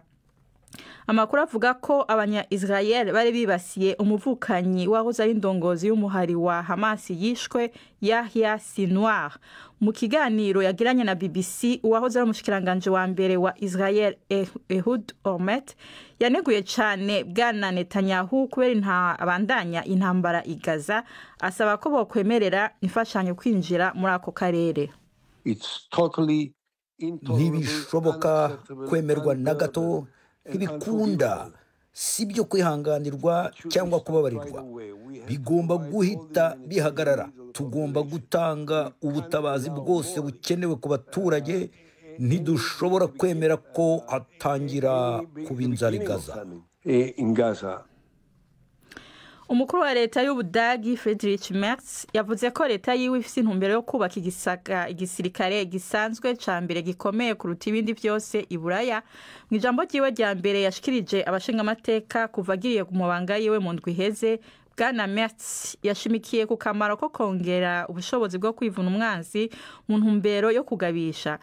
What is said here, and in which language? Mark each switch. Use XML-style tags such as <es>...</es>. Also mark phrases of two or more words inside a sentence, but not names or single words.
<rn>Amakuru avuga ko abanya-Israel bari bibasiye umuvukanyi wahoze ari indongozi y'umuhari wa Hamas yishwe Yahya Sinwar. Mu kiganiro yagiranye na BBC, uwahoze ari umushikiranganje wa mbere wa Israel Ehud Olmert yaneguye cyane bwana Netanyahu kubera abandanya intambara i Gaza, asaba ko bokwemerera imfashanyo kwinjira muri ako karere.</rn> <rw>Ntibishoboka kwemerwa na gato, ntibikunda, sibyo kwihanganirwa cyangwa kubabarirwa. Bigomba guhita bihagarara. Tugomba gutanga ubutabazi bwose bukenewe ku baturage. Ntidushobora kwemera ko hatangira kuba inzara i Gaza.</rw> <rn>umukuru wa leta y'Ubudagi Friedrich Merz yavuze ko leta yiwe ifite intumbero yo kubaka igisirikare gisanzwe ca mbere gikomeye kuruta ibindi byose i Buraya. Mu ijambo ryiwe rya mbere yashikirije abashingamateka kuva agiriye ku mabanga yiwe mu ndwi iheze, Bwana Merz yashimikiye ku kamaro ko kongera ubushobozi bwo kwivuna umwanzi mu ntumbero yo kugabisha.</rn>